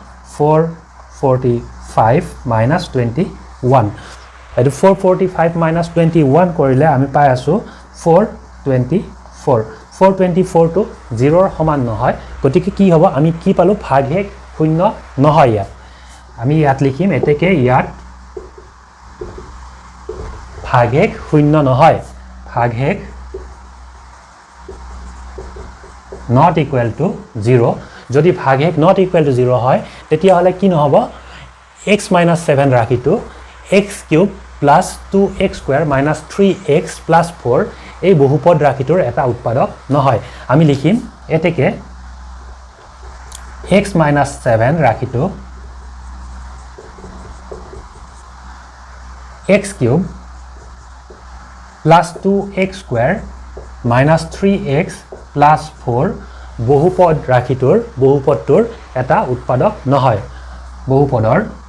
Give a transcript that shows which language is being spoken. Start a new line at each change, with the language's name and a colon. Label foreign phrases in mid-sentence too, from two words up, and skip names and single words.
Assamese: 445 minus 21 এইটো 445 minus 21 কৰিলে আমি পাই আছো 424 424 টো 0 ৰ সমান নহয় গতিকে কি হ'ব আমি কি পালো ভাগশেষ শূন্য নহয় ইয়াত আমি ইয়াত লিখিম এতেকে ইয়াত ভাগশেষ শূন্য নহয় ভাগশেষ
English: not equal to 0
Assamese: যদি ভাগশেষ
English: not equal to 0
Assamese: হয় তেতিয়া হলে কি নহব x - 7 ৰাখিটো x³ plus 2x² minus 3x plus 4 এই বহুপদ ৰাখিটোৰ এটা উৎপাদক নহয় আমি লিখিম এতেকে x - 7 ৰাখিটো x³ plus 2x² minus 3x plus 4 বহুপদ ৰাখিটোৰ বহুপদটোৰ এটা উৎপাদক নহয় বহুপদৰ